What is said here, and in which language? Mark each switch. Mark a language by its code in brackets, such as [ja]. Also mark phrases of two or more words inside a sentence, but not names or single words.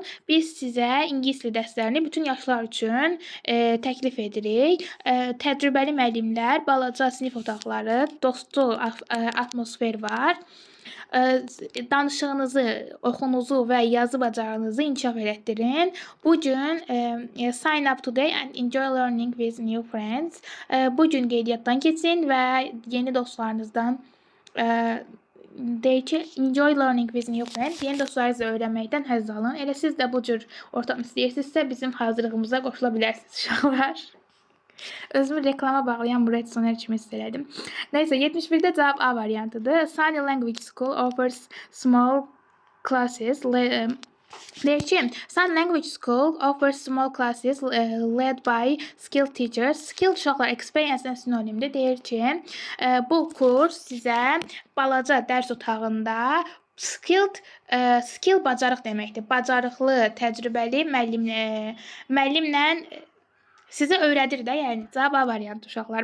[az] Biz sizə ingilis dili dərslərini bütün yaşlar üçün təklif edirik. Təcrübəli müəllimlər, balaca sinif otaqları, dostlu atmosfer var. Danışığınızı, oxunuzu və yazı bacarığınızı inkişaf etdirin. Bu gün [en] sign up today and enjoy learning with new friends. [az] Bu gün qeydiyyatdan keçin və yeni dostlarınızdan deyir ki, [en] enjoy learning with new friends. [az] Yeni dostlarınızla öyrənməkdən həzz alın. Elə siz də bu cür ortam istəyirsinizsə bizim hazırlığımıza qoşula bilərsiniz uşaqlar. Özümü reklama bağlayan bu redsoner kimi hiss elədim. Neyse, 71-də cavab A variantıdır. [en] Sign Language School offers small classes. [az] Deyir ki, [en] Sign Language School offers small classes led by skilled teachers. [az] Skilled uşaqlar experience-dən sinonimdir. Deyir ki, bu kurs sizə balaca dərs otağında skill bacarıq deməkdir. Bacarıqlı, təcrübəli müəllimlə Sizə öyrədir də, yəni cavab A variantı uşaqlar.